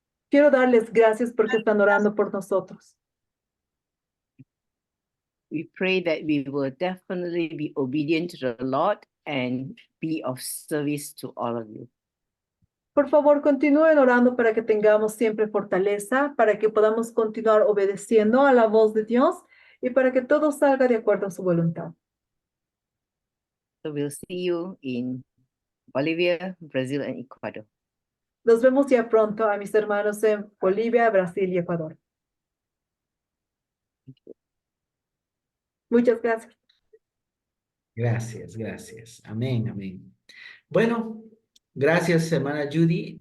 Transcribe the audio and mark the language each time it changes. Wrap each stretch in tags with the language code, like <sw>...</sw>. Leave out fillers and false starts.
<es>Quiero darles gracias porque están orando por nosotros.</es> <en>We pray that we will definitely be obedient to the Lord and be of service to all of you.</en> <es>Por favor, continúen orando para que tengamos siempre fortaleza, para que podamos continuar obedeciendo a la voz de Dios y para que todo salga de acuerdo a su voluntad.</es> <en>So we'll see you in Bolivia, Brazil, and Ecuador.</en> <es>Nos vemos ya pronto a mis hermanos en Bolivia, Brasil y Ecuador. Muchas gracias. Gracias, gracias. Amén, amén. Bueno, gracias, hermana Judy.</es>